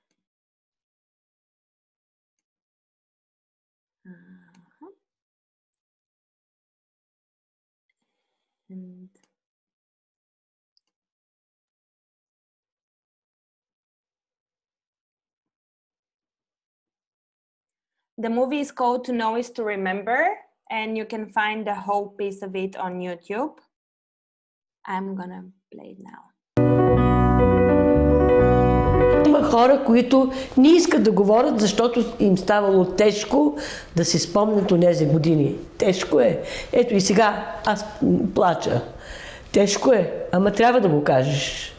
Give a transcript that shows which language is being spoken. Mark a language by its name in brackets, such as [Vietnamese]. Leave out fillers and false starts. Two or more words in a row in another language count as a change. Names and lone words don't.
[English] And the movie is called To Know Is to Remember, and you can find the whole piece of it on YouTube. I'm gonna play it now. [Bulgarian] Има хора, които не искат да говорят, защото им ставало тежко да си спомнят онези години. Тежко е. Ето и сега аз плача. Тежко е, ама трябва да го кажеш.